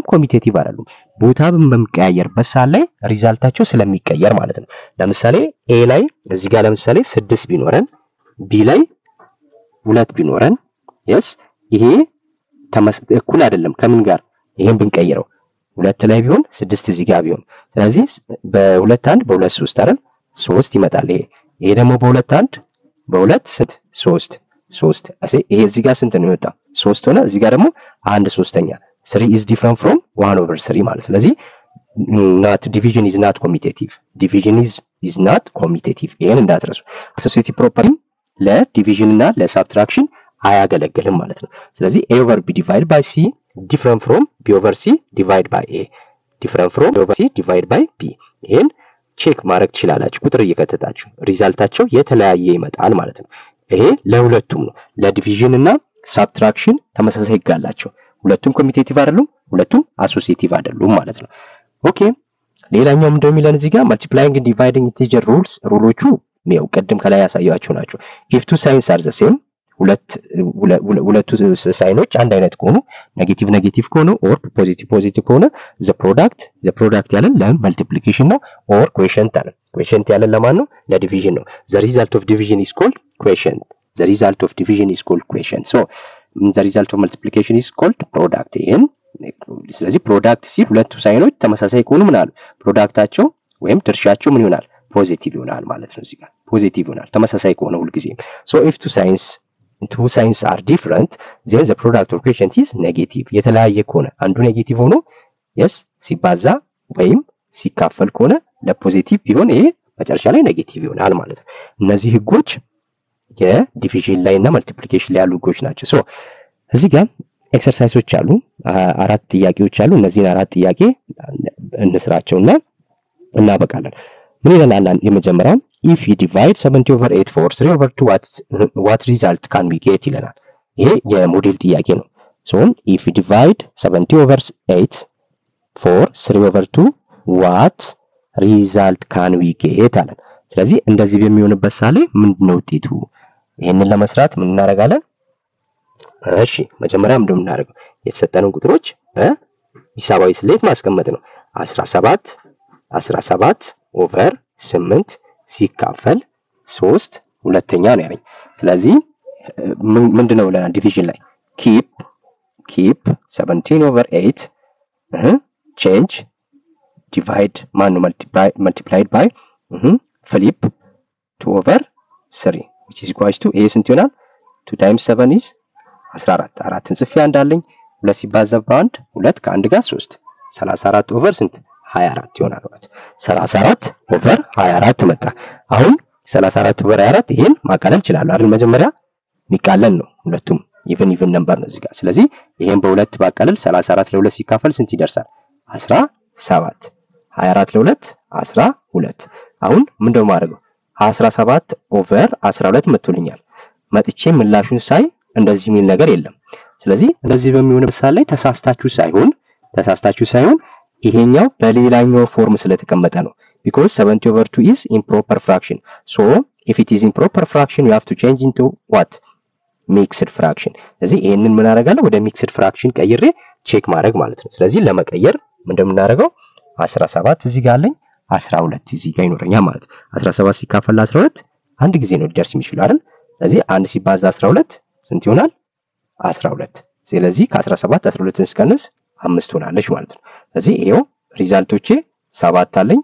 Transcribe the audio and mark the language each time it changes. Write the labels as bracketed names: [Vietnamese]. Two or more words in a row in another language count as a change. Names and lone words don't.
[Amharic] ኮሚቴቲቭ አይደሉም። ቦታ በመቀያየርበት ሰዓት ላይ ሪዛልታቸው ስለሚቀየር ማለት ነው። ለምሳሌ a ላይ እዚህ ጋር ለምሳሌ 6 ቢኖረን b ላይ 2 ቢኖረን yes ይሄ እኩል አይደለም ከምን ጋር? ይሄን ብንቀይረው 2 ላይ ቢሆን 6 እዚህ ጋር ቢሆን ስለዚህ በ2 1 በ2 3 አይደል 3 ይመጣል። ይሄ ደግሞ በ2 1 በ2 3 ይሄ እዚህ ጋር ስንት ነው የመጣው? [English] 3 [Amharic] ሆነ። እዚህ ጋር ደግሞ [English] 1/3 3 is different from 1/3 [Amharic] ማለት ስለዚህ [English] not division is not commutative division is is not commutative [Amharic] ይሄን እንዳትረሱ [English] associative property [Amharic] ለዲቪዥን እና ለሳብትራክሽን አያገለግልም ማለት ነው ስለዚህ [English] a over b divided by c different from b over c divided by a different from b over c divided by b [Amharic] ይሄን ቼክ ማድረግ ትችላላችሁ ቁጥር እየከተታችሁ ሪዛልታቸው የተለያየ ይመጣል ማለት ነው ይሄ ለሁለቱም ነው ለዲቪዥን እና ሳብትራክሽን ተመሳሳይ ይጋላቸው ሁለቱም ኮሚቴቲቭ አይደሉም ሁለቱም አሶሲኤቲቭ አይደሉም ማለት ነው ኦኬ ሌላኛው ምንድነው የሚለን እዚህ ጋር [English] multiplying and dividing integer rules [Amharic] ሩሎቹ ነው ቀደም ከላይ ያሳያችሁ ናቸው [English] if two signs are the same [Amharic] ሁለቱ ሳይኖች አንድ አይነት ከሆኑ ኔጌቲቭ ኔጌቲቭ ከሆኑ or ፖዚቲቭ ፖዚቲቭ ከሆነ [English] the product [Amharic] ያለን ለመልቲፕሊኬሽን ነው [English] or quotient [Amharic] አለ quotient ያለን ለማን ነው ለዲቪዥን ነው [English] the result of division is called quotient the result of division is called quotient so the result of multiplication is called product [Amharic] ይሄን ስለዚህ [English] product [Amharic] ሲል ሁለቱ ሳይኖች ተመሳሳይ ከሆኑ ምን አለ ፕሮዳክታቸው ወይም ድርሻቸው ምን ይሆናል ፖዚቲቭ ይሆናል ማለት ነው እዚህ ጋር ፖዚቲቭ ይሆናል ተመሳሳይ ከሆነ ሁሉ ጊዜ [English] so if two signs are different then the product of quotient is negative [Amharic] የተለያየ ከሆነ አንዱ ኔጌቲቭ ሆኖ yes ሲባዛ ወይም ሲካፈል ከሆነ ለፖዚቲቭ ቢሆን ይሄ መጨረሻ ላይ ኔጌቲቭ ይሆናል ማለት ነው እነዚህ ህጎች የዲቪዥን ላይ እና መልቲፕሊኬሽን ላይ ያሉ ህጎች ናቸው so እዚህ ጋር ኤክሰርሳይሶች አሉ አራት ጥያቄዎች አሉ እነዚህን አራት ጥያቄ እንስራቸውና እናበቃለን ምን ይላል የመጀመሪያው [English] if you divide 70 over 8 for 3 over 2 what result can we get [Amharic] ይለናል ይሄ የሞዴል ጥያቄ ነው [English] so if you divide 70 over 8 for 3 over 2 what result can we get [Amharic] አለን ስለዚህ እንደዚህ በሚሆንበት ሳሌ ምንድነው ውጤቱ ይሄንን ለመስራት ምን እናደርጋለን እሺ መጀመሪያ ምንድነው እናደርገው የተሰጠነው ቁጥሮች በሂሳባዊ ስሌት ማስቀመጥ ነው 17 over 8 ሲካፈል 3 ሁለተኛ ነው ያለኝ ስለዚህ ምንድነው ለዲቪዥን ላይ [English] keep 17 over 8 change divide [Amharic] ማኑ [English] multiplied by flip 2 over 3 which is equals to [Amharic] a ስንት ይሆናል [English] 2 times 7 is 14 [Amharic] አራትን ጽፌ አንዳለኝ 2 ሲባዛ በ1 2 ከአንድ ጋር 3 34 over ስንት 24 ይሆናል ማለት 34 over 24 መጣ አሁን 34 over 24 ይሄን ማቃለል ይችላል አይደል መጀመሪያ ሚቃለል ነው ሁለቱም [English] even number [Amharic] ነው እዚህ ጋር ስለዚህ ይሄን በሁለት ባቃለል 34 ለ2 ሲካፈል ስንት ይደርሳል 17 24 ለ2 12 አሁን ምንድነው ማድረገው 17 over 12 መጥቶልኛል መጥቼ ምላሹን ሳይ እንደዚህ የሚል ነገር የለም ስለዚህ እንደዚህ በሚሆንበት ሳል ላይ ተሳስታችሁ ሳይሆን ይሄኛው በሌላኛው ፎርም ስለተቀመጠ ነው [English] because 70 over 2 is improper fraction so if it is improper fraction you have to change into what mixed fraction [Amharic] ስለዚህ ይሄንን ምን አደርጋለሁ ወደ [English] mixed fraction [Amharic] ቀይሬ ቼክ ማድረግ ማለት ነው ስለዚህ ለመቀየር ምንድነው እናደርገው 17 እዚህ ጋር አለኝ 12 እዚህ ጋር ይኖረኛል ማለት 17 ሲካፈል 12 አንድ ጊዜ ነው ሊደርስ የሚችለው አይደል ስለዚህ 1 ሲባዛ 12 ስንት ይሆናል 12 ስለዚህ ከ17 12ን ስቀንስ 5 ሆናለች ማለት ነው ስለዚህ ይሄው ሪዛልቶቼ 7 አለኝ